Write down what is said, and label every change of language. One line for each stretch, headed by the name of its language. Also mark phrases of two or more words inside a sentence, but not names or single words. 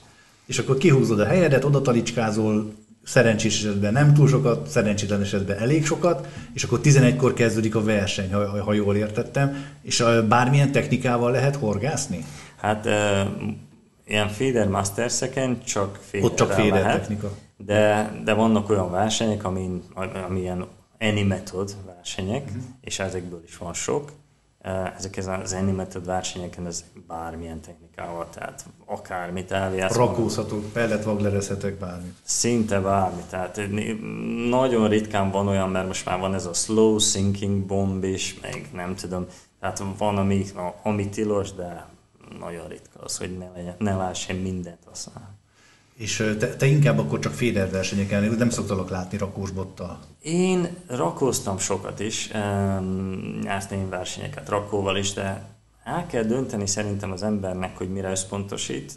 Hungarian: És akkor kihúzod a helyedet, oda talicskázol, szerencsés esetben nem túl sokat, szerencsétlen esetben elég sokat, és akkor 11-kor kezdődik a verseny, ha jól értettem, és bármilyen technikával lehet horgászni? Hát ilyen Feeder Masters-eken csak ott csak Feeder lehet, technika. De vannak olyan versenyek, ami ilyen
English: any method
Hungarian: versenyek, és ezekből is van sok. Ezek az
English: any method
Hungarian: versenyeken ez bármilyen technikával, tehát akármit elvihetsz. Rakózhatok, pelletvaglerezhetek, bármit. Szinte bármi, tehát nagyon ritkán van olyan, mert most már van ez a
English: slow sinking bomb
Hungarian: is, meg nem tudom, tehát van ami tilos, de nagyon ritka az, hogy ne lehessen mindent használni. És te inkább akkor csak Feeder versenyeken, nem szoktalak látni rakós bottal? Én rakóztam sokat is, nyertem én versenyeket rakóval is, de el kell dönteni szerintem az embernek, hogy mire összpontosít.